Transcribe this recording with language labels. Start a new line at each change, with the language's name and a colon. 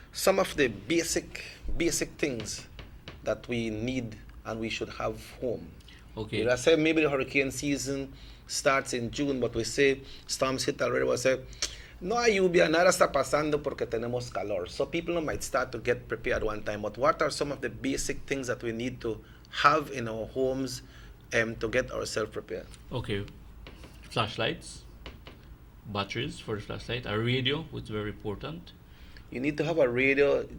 English: Some of the basic things that we need and we should have home. Okay. I say maybe the hurricane season starts in June, but we say storms hit already. We say,
Spanish: no hay lluvia, nada está pasando porque tenemos calor.
English: So people might start to get prepared one time. But what are some of the basic things that we need to have in our homes to get ourselves prepared? Okay, flashlights, batteries for the flashlight, a radio, which is very important, You need to have a radio.